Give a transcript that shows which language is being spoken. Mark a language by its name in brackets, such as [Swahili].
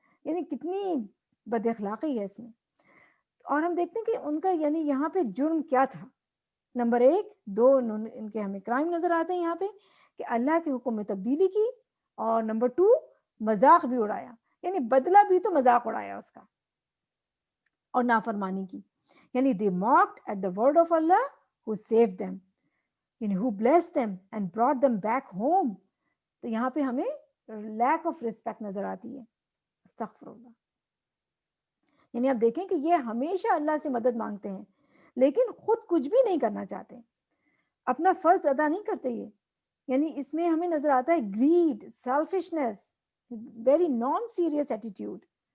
[Urdu] یعنی کتنی بد اخلاقی ہے اس میں. اور ہم دیکھتے ہیں کہ ان کا یعنی یہاں پہ جرم کیا تھا. نمبر 1 2 ان کے ہمیں کرائم نظر آتے ہیں یہاں پہ کہ اللہ کے حکم میں تبدیلی کی، اور نمبر 2 مذاق بھی اڑایا، یعنی بدلہ بھی تو مذاق اڑایا اس کا، اور نافرمانی کی. [English] یعنی they mocked at the word of Allah who saved them, یعنی who blessed them and brought them back home. [Urdu] تو یہاں پہ ہمیں [English] lack of respect [Urdu] نظر آتی ہے. استغفر اللہ. یعنی آپ دیکھیں کہ یہ ہمیشہ اللہ سے مدد مانگتے ہیں لیکن خود کچھ بھی نہیں کرنا چاہتے، اپنا فرض ادا نہیں کرتے. یہ یعنی اس میں ہمیں نظر آتا ہے grade, selfishness, [English] Very non serious attitude.